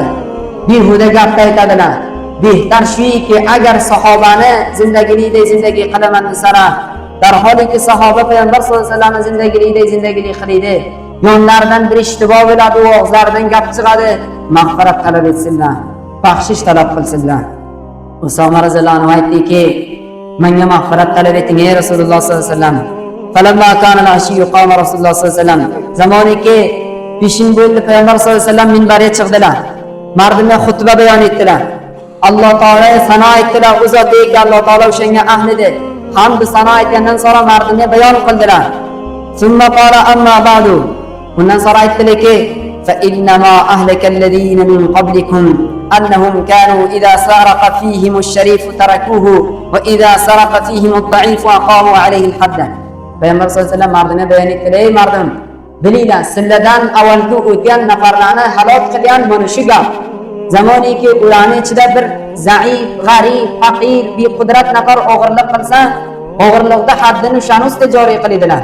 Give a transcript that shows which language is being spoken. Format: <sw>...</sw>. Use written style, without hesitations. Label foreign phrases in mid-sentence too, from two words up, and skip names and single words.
<uz>Behuda gapni aytadilar. Behtar shuki agar sahobani zindagilikday zindagi qilaman desara, darholiki sahoba payg'ambar</uz> <ar>صلى الله عليه وسلم</ar> <uz>zindagilikday zindagilik qiladi. Yonlaridan bir ishtiboh bo'ladi, og'izlaridan gap chiqadi, mag'firat talab etsinlar, baxshish talab qilsinlar. Usoma</uz> <ar>رضي الله عنه</ar> <uz>aytdiki: "Menga mag'firat talab eting ey Rasululloh</uz> <ar>صلى الله عليه وسلم." فلما كان العشي قام رسول الله صلى الله عليه وسلم.</ar> <uz>Zamoniki pishin bo'ldi payg'ambar</uz> <ar>صلى الله عليه وسلم</ar> <uz>minbarga chiqdilar. Mardimga xutba bayon etdilar. Alloh taolo sano etdilar, u zotdek Alloh taolo o'shanga ahlidir. Hamd sano etgandan sonra mardimga bayon qildilar.</uz> <ar>ثم قال أما بعد.</ar> <uz>Undan sonra aytdilarki:</uz> <ar>"فإنما أهلك الذين من قبلكم أنهم كانوا إذا سرق فيهم الشريف تركوه وإذا سرق فيهم الضعيف أقاموا عليه الحد."</ar> <uz>Payg'ambar</uz> <ar>صلى الله عليه وسلم</ar> <uz>mardimga bayon etdilar: "Ey mardim, bilinglar, sizlardan avvalgi o'tgan nafarlarni halok qilgan mana shu gap. Zamoniki ularning ichida bir zaif, g'arib, faqir, bequdrat nafar o'g'irlik qilsa, o'g'irlikda haddini o'shan ustida joriy qiladilar.</uz>